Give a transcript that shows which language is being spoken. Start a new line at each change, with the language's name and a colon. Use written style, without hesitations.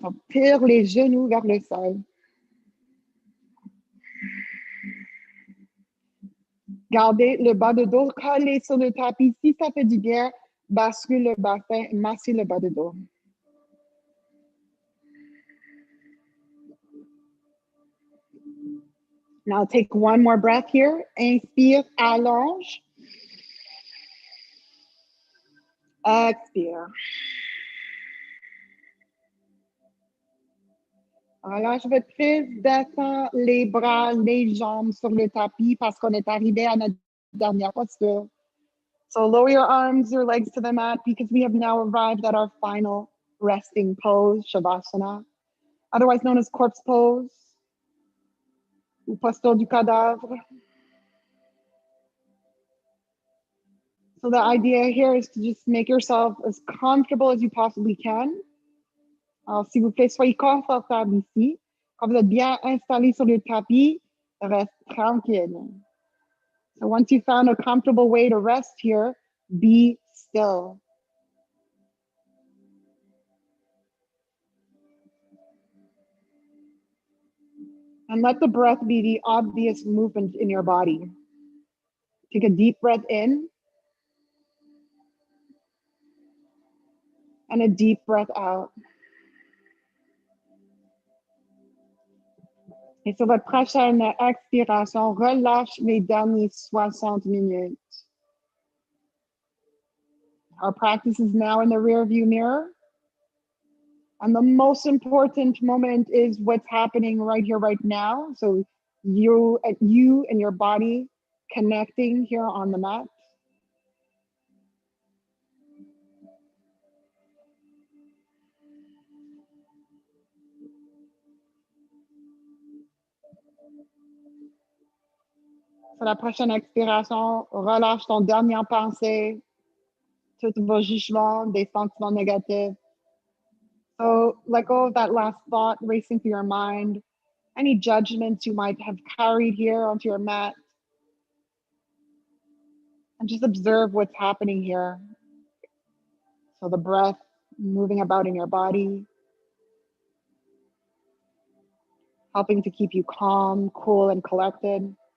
French: So tire les genoux vers le sol. Gardez le bas de dos collé sur le tapis. Si ça fait du bien, bascule le bassin, massez le bas de dos.
English: Now take one more breath here.
French: Inspire, allonge. Expire. Relâche votre prise, descends les bras, les jambes sur le tapis parce qu'on est arrivé à notre dernière posture.
English: So lower your arms, your legs to the mat because we have now arrived at our final resting pose, Shavasana, otherwise known as corpse pose
French: ou posture du cadavre.
English: So the idea here is to just make yourself as comfortable as you possibly can.
French: Alors, s'il vous plaît, soyez confortable ici. Quand vous êtes bien installé sur le tapis, reste tranquille.
English: So once you found a comfortable way to rest here, be still. And let the breath be the obvious movement in your body. Take a deep breath in and a deep breath out.
French: Et sur votre prochaine expiration, relâche les derniers 60 minutes.
English: Our practice is now in the rearview mirror. And the most important moment is what's happening right here, right now. So you and your body connecting here on the mat.
French: Sur la prochaine expiration, relâche ton dernière pensée, tous vos jugements, des sentiments négatifs.
English: So let go of that last thought racing through your mind, any judgments you might have carried here onto your mat, and just observe what's happening here. So the breath moving about in your body, helping to keep you calm, cool, and collected.